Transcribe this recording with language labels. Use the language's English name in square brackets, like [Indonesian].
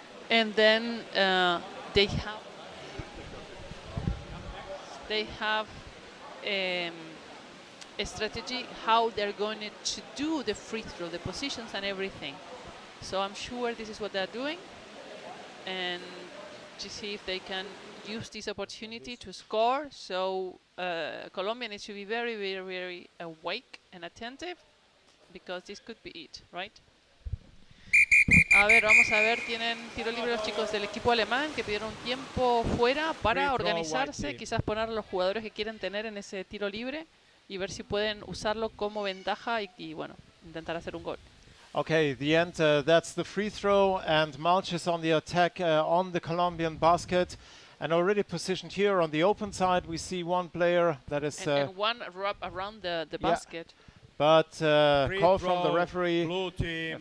[English] and then they have a strategy how they're going to do the free throw, the positions and everything. So I'm sure this is what they're doing, and to see if they can use this opportunity to score. So Colombia needs to be very, very, very awake and attentive, because this could be it, right? [Spanish] A ver, vamos a ver, tienen tiro libre los chicos del equipo alemán que pidieron tiempo fuera para organizarse, quizás poner los jugadores que quieren tener en ese tiro libre y ver si pueden usarlo como ventaja y bueno, intentar hacer un gol. [English] Okay, the end, that's the free throw, and Malsch is on the attack on the Colombian basket, and already positioned here on the open side. We see one player that is... and one around the basket. But call from the referee, blue team.